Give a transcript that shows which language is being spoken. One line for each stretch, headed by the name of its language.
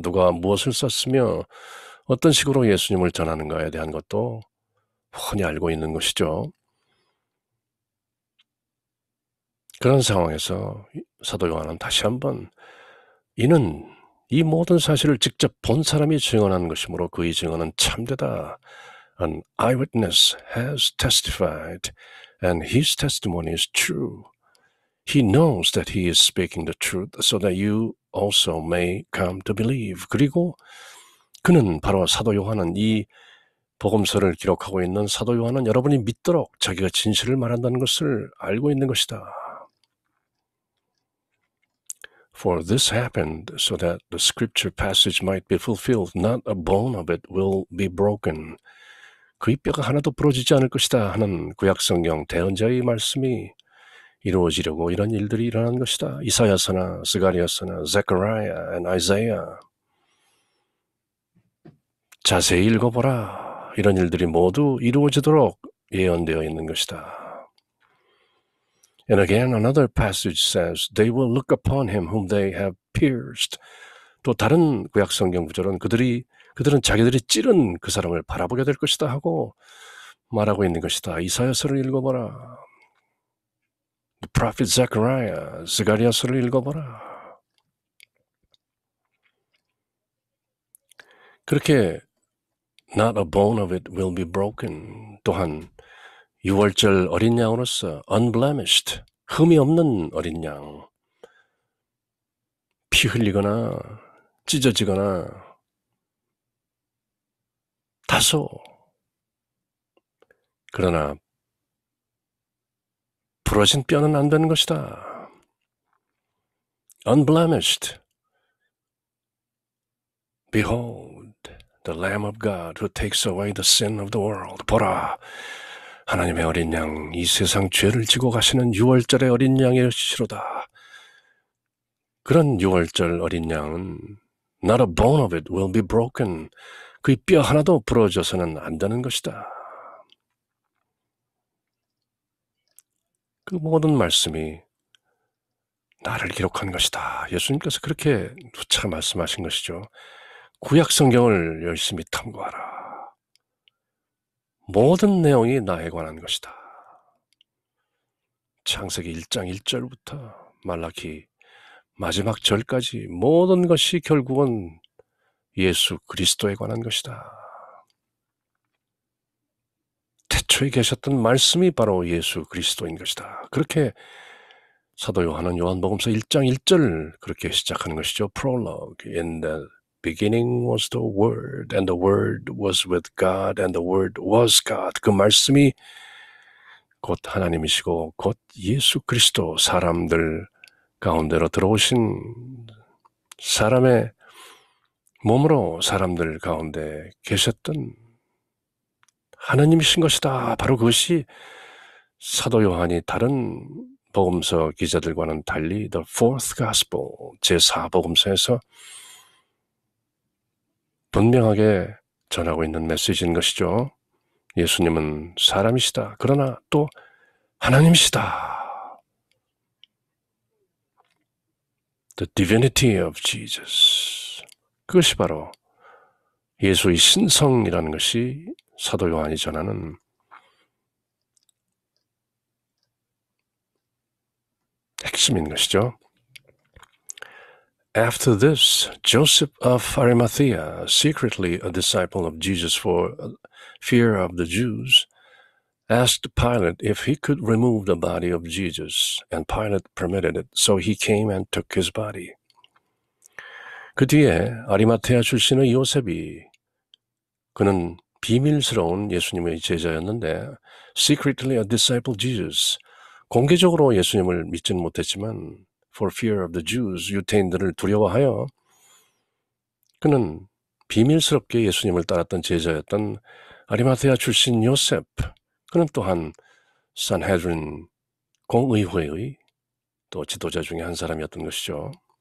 Korean: 누가 무엇을 썼으며 어떤 식으로 예수님을 전하는가에 대한 것도 훤히 알고 있는 것이죠. 그런 상황에서 사도 요한은 다시 한번 이는 이 모든 사실을 직접 본 사람이 증언한 것이므로 그의 증언은 참되다.
English: An eyewitness has testified, and his testimony is true. He knows that he is speaking the truth, so that you also may come to believe.
Korean: 그리고 그는 바로 사도 요한은 이 복음서를 기록하고 있는 사도 요한은 여러분이 믿도록 자기가 진실을 말한다는 것을 알고 있는 것이다.
English: For this happened so that the scripture passage might be fulfilled. Not a bone of it will be broken.
Korean: 그의 뼈가 하나도 부러지지 않을 것이다 하는 구약성경 대언자의 말씀이 이루어지려고 이런 일들이 일어난 것이다. 이사야서나 스가랴서나 제카리아 and 아이사야 자세히 읽어보라. 이런 일들이 모두 이루어지도록 예언되어 있는 것이다.
English: And again, another passage says, they will look upon him whom they have pierced.
Korean: 또 다른 구약성경 구절은 그들은 자기들이 찌른 그 사람을 바라보게 될 것이다 하고 말하고 있는 것이다. 이사야서를 읽어보라.
English: The prophet Zechariah, 스가랴서를 읽어보라. 그렇게 not a bone of it will be broken.
Korean: 또한 유월절 어린 양으로서 unblemished, 흠이 없는 어린 양, 피 흘리거나 찢어지거나 다소 그러나 부러진 뼈는 안 되는 것이다.
English: unblemished. Behold, the Lamb of God who takes away the sin of the world.
Korean: 보라, 하나님의 어린 양, 이 세상 죄를 지고 가시는 유월절의 어린 양이시로다.
English: 그런 유월절 어린 양은 not a bone of it will be broken.
Korean: 그의 뼈 하나도 부러져서는 안 되는 것이다. 그 모든 말씀이 나를 기록한 것이다. 예수님께서 그렇게 누차 말씀하신 것이죠. 구약 성경을 열심히 탐구하라. 모든 내용이 나에 관한 것이다. 창세기 1장 1절부터 말라기 마지막 절까지 모든 것이 결국은 예수 그리스도에 관한 것이다. 태초에 계셨던 말씀이 바로 예수 그리스도인 것이다. 그렇게 사도 요한은 요한복음서 1장 1절 그렇게 시작하는 것이죠.
English: Prologue. In the beginning was the Word, and the Word was with God, and the Word was God.
Korean: 그 말씀이 곧 하나님이시고 곧 예수 그리스도, 사람들 가운데로 들어오신 사람의 몸으로 사람들 가운데 계셨던 하나님이신 것이다. 바로 그것이 사도 요한이 다른 복음서 기자들과는 달리 The Fourth Gospel, 제4복음서에서 분명하게 전하고 있는 메시지인 것이죠. 예수님은 사람이시다. 그러나 또 하나님이시다.
English: The divinity of Jesus.
Korean: 그것이 바로 예수의 신성이라는 것이 사도 요한이 전하는 핵심인 것이죠.
English: After this, Joseph of Arimathea, secretly a disciple of Jesus for fear of the Jews, asked Pilate if he could remove the body of Jesus, and Pilate permitted it, so he came and took his body.
Korean: 그 뒤에 아리마테아 출신의 요셉이, 그는 비밀스러운 예수님의 제자였는데 secretly a disciple of Jesus, 공개적으로 예수님을 믿지는 못했지만 for fear of the Jews, 유대인들을 두려워하여 그는 비밀스럽게 예수님을 따랐던 제자였던 아리마테아 출신 요셉, 그는 또한 산헤드린 공의회의 또 지도자 중에 한 사람이었던 것이죠.